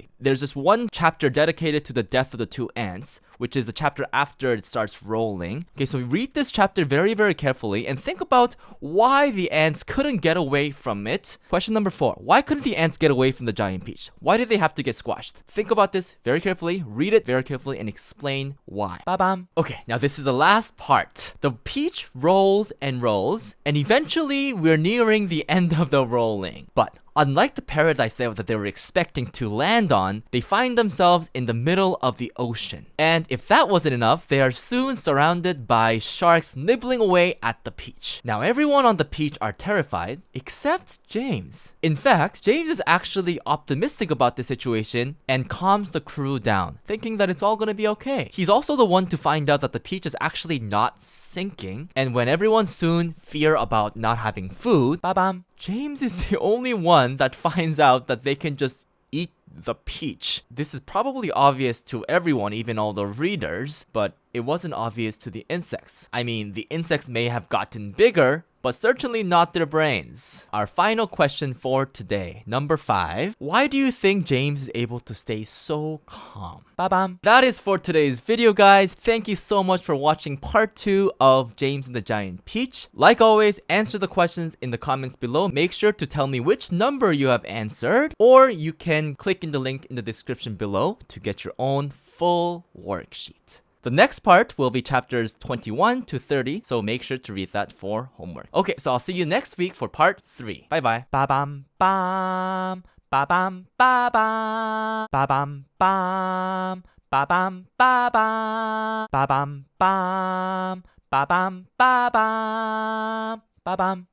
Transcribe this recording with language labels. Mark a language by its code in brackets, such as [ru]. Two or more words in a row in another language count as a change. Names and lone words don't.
[en] There's this one chapter dedicated to the death of the 2 ants, which is the chapter after it starts rolling. Okay, so read this chapter very carefully and think about why the ants couldn't get away from it. Question number 4, why couldn't the ants get away from the giant peach? Why did they have to get squashed? Think about this very carefully, read it very carefully, and explain why. Ba-bam. Okay, now this is the last part. The peach rolls and rolls, and eventually we're nearing the end of the rolling. But Unlike the paradise that they were expecting to land on, they find themselves in the middle of the ocean. And if that wasn't enough, they are soon surrounded by sharks nibbling away at the peach. Now everyone on the peach are terrified, except James. In fact, James is actually optimistic about the situation and calms the crew down, thinking that it's all gonna be okay. He's also the one to find out that the peach is actually not sinking, and when everyone soon fear about not having food, ba-bam, James is the only one that finds out that they can just eat the peach. This is probably obvious to everyone, even all the readers, but it wasn't obvious to the insects. I mean, the insects may have gotten bigger, but certainly not their brains. Our final question for today, number 5. Why do you think James is able to stay so calm? Ba-bam. That is for today's video, guys. Thank you so much for watching part 2 of James and the Giant Peach. Like always, answer the questions in the comments below. Make sure to tell me which number you have answered, or you can click in the link in the description below to get your own full worksheet. The next part will be chapters 21 to 30, so make sure to read that for homework. Okay, so I'll see you next week for part 3. Bye-bye. Ba-bam, bam, ba-bam, ba-bam, ba-bam, bam, ba-bam, ba-bam, ba-bam, bam, ba-bam, ba-bam, ba-bam.